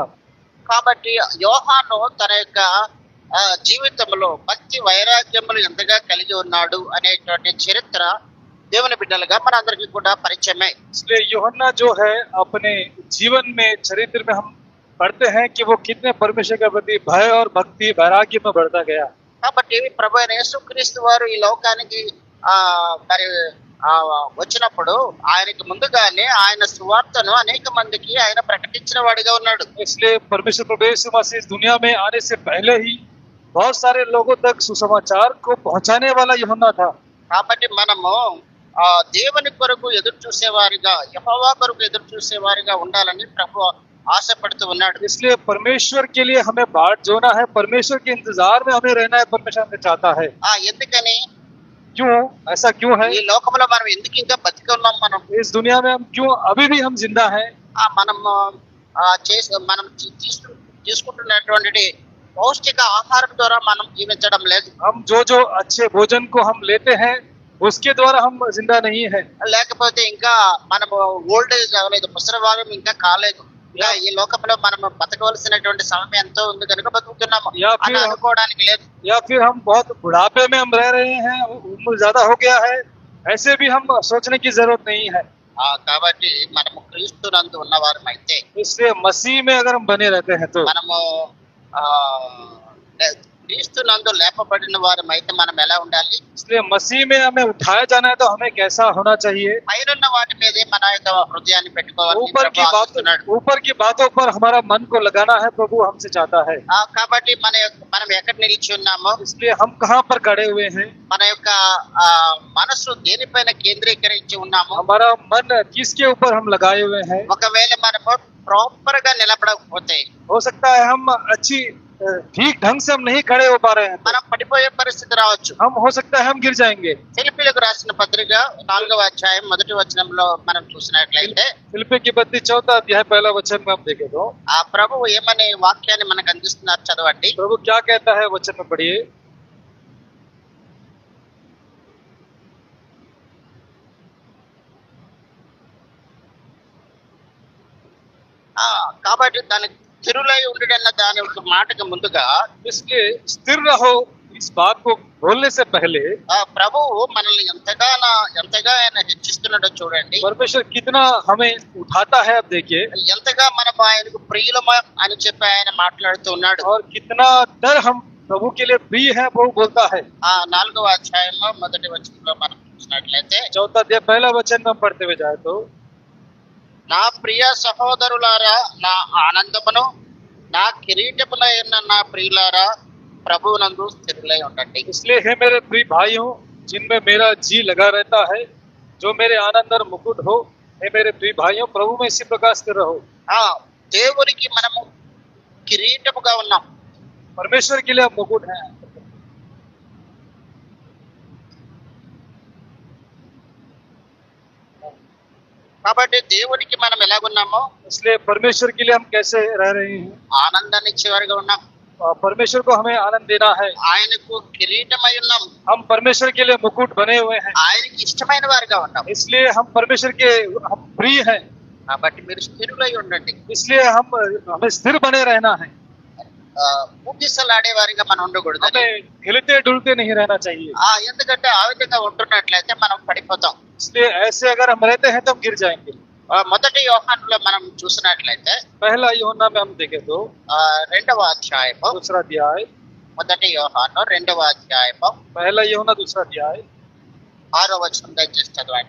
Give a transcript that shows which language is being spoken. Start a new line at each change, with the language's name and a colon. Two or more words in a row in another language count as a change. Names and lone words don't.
Telugu: కాబట్టి యోహాను తన యొక్క జీవితంలో భక్తి వైరాగ్యములు ఎంతగా కలిగి ఉన్నాడు అనేటువంటి చరిత్ర దేవుని బిడ్డలుగా మనందరికీ కూడా పరిచయమే.
Hindi: इसलिए यूहन्ना जो है अपने जीवन में चरित्र में हम पढ़ते हैं कि वो कितने परमेश्वर के प्रति भय और भक्ति वैराग्य में बढ़ता गया।
Telugu: కాబట్టి ప్రభు అయిన యేసుక్రీస్తు వారు ఈ లోకానికి మరి వచ్చినప్పుడు ఆయనకి ముందుగానే ఆయన సువార్తను అనేక మందికి ఆయన ప్రకటించిన వాడిగా ఉన్నాడు.
Hindi: इसलिए परमेश्वर प्रभु यीशु मसीह इस दुनिया में आने से पहले ही बहुत सारे लोगों तक सुसमाचार को पहुंचाने वाला यूहन्ना था।
Telugu: కాబట్టి మనము దేవుని కొరకు ఎదురు చూసేవారిగా, యెహోవా కొరకు ఎదురు చూసేవారిగా ఉండాలని ప్రభు ఆశపడుతూ ఉన్నాడు.
Hindi: इसलिए परमेश्वर के लिए हमें बाट जोना है, परमेश्वर के इंतजार में हमें रहना है, परमेश्वर हमें चाहता है।
Telugu: ఎందుకని,
Hindi: क्यों ऐसा क्यों है?
Telugu: ఈ లోకంలో మనం ఎందుకు ఇంకా బతికి ఉన్నాం? మనం
Hindi: इस दुनिया में हम क्यों अभी भी हम जिंदा हैं?
Telugu: మనం తీసుకుంటున్నటువంటి పౌష్టిక ఆహారం ద్వారా మనం జీవించడం లేదు.
Hindi: हम जो अच्छे भोजन को हम लेते हैं उसके द्वारा हम जिंदा नहीं है।
Telugu: లేకపోతే ఇంకా మనము
English: old age
Telugu: అవ్వలేదు, ముసలివారం ఇంకా కాలేదు, ఇంకా ఈ లోకంలో మనం బతకవలసినటువంటి సమయం ఎంతో ఉంది కనుక బతుకుతున్నాము అని అనుకోవడానికి లేదు.
Hindi: या फिर हम बहुत बुढ़ापे में हम रह रहे हैं, उम्र ज्यादा हो गया है, ऐसे भी हम सोचने की जरूरत नहीं है।
Telugu: కాబట్టి మనము క్రీస్తునందు ఉన్నవారం అయితే,
Hindi: इसलिए मसीह में अगर हम बने रहते हैं तो
Telugu: మనము క్రీస్తునందు లేపబడిన వారం అయితే మనం ఎలా ఉండాలి?
Hindi: इसलिए मसीह में हमें उठाया जाना है तो हमें कैसा होना चाहिए?
Telugu: పైనున్న వాటి మీదే మన యొక్క హృదయాన్ని పెట్టుకోవాలి.
Hindi: ऊपर की बातों पर हमारा मन को लगाना है, प्रभु हमसे चाहता है।
Telugu: కాబట్టి మనం ఎక్కడ నిలిచి ఉన్నామో,
Hindi: इसलिए हम कहाँ पर खड़े हुए हैं,
Telugu: మన యొక్క మనసు దేనిపైన కేంద్రీకరించి ఉన్నాము,
Hindi: हमारा मन किसके ऊपर हम लगाए हुए हैं।
Telugu: ఒకవేళ మనము ప్రాపర్ గా నిలబడకపోతే,
Hindi: हो सकता है हम अच्छी ठीक ढंग से हम नहीं खड़े हो पा रहे हैं,
Telugu: మనం పడిపోయే పరిస్థితి రావచ్చు.
Hindi: हम हो सकता है हम गिर जाएंगे।
Telugu: ఫిలిప్పీయులకు రాసిన పత్రిక 4వ అధ్యాయం మొదటి వచనంలో మనం చూసినట్లయితే,
Hindi: फिलिप्पी की पत्री 4 अध्याय पहला वचन में हम देखें तो
Telugu: ఆ ప్రభువు ఏమనే వాక్యాన్ని మనకు అందిస్తున్నారు, చదవండి.
Hindi: प्रभु क्या कहता है वचन में पढ़िए।
Telugu: కాబట్టి దాని స్థిరులై ఉండడన్న దాని ఒక మాటకు ముందుగా,
Hindi: इसलिए स्थिर रहो इस बात को बोलने से पहले
Telugu: ప్రభువు మనల్ని ఎంతగా ఆయన హెచ్చిస్తున్నాడో చూడండి.
Hindi: परमेश्वर कितना हमें उठाता है, अब देखिए
Telugu: ఎంతగా మనం ఆయనకు ప్రియులమా అని చెప్పి ఆయన మాట్లాడుతూ ఉన్నాడు.
Hindi: और कितना डर हम प्रभु के लिए प्रिय है वो बोलता है।
Telugu: 4వ అధ్యాయంలో మొదటి వచనంలో మనం చూసినట్లయితే,
Hindi: 4 अध्याय पहला वचन में पढ़ते हुए जाए तो,
Telugu: నా ప్రియ సహోదరులారా, నా ఆనందమును నా కిరీటములై ఉన్న నా ప్రియులారా ప్రభువునందు స్థిరులై ఉండండి.
Hindi: इसलिए हे मेरे प्रिय भाइयों, जिनमें मेरा जी लगा रहता है, जो मेरे आनंद और मुकुट हो, हे मेरे प्रिय भाइयों, प्रभु में इसी प्रकार स्थिर रहो।
Telugu: ఆ దేవునికి మనము కిరీటముగా ఉన్నాం.
Hindi: परमेश्वर के लिए आप मुकुट हैं।
Telugu: కాబట్టి దేవునికి మనం ఎలాగున్నామో
Hindi: इसलिए परमेश्वर के लिए हम कैसे रह रहे हैं?
Telugu: ఆనందాన్ని ఇచ్చేవారుగా ఉన్నాం.
Hindi: परमेश्वर को हमें आनंद देना है।
Telugu: ఆయనకు కిరీటమై ఉన్నాం.
Hindi: हम परमेश्वर के लिए मुकुट बने हुए हैं,
Telugu: ఆయనకి ఇష్టమైన వారుగా ఉన్నాం.
Hindi: इसलिए हम परमेश्वर के हम प्रिय हैं।
Telugu: కాబట్టి మీరు స్థిరులై ఉండండి.
Hindi: इसलिए हमें स्थिर बने रहना है।
Telugu: ఊగిసలాడే వారిగా మనం ఉండకూడదు.
Hindi: हमें हिलते डुलते नहीं रहना चाहिए।
Telugu: ఎందుకంటే ఆ విధంగా ఉంటున్నట్లయితే మనం పడిపోతాం.
Hindi: इसलिए ऐसे अगर हम रहते हैं तो हम गिर जाएंगे।
Telugu: మొదటి యోహానులో మనం చూసినట్లయితే
Hindi: पहला यूहन्ना में हम देखें तो
Telugu: 2వ అధ్యాయము,
Hindi: दूसरा अध्याय,
Telugu: మొదటి యోహాను 2వ అధ్యాయము
Hindi: पहला यूहन्ना दूसरा अध्याय
Telugu: 6వ వచనం దయచేసి చదవండి.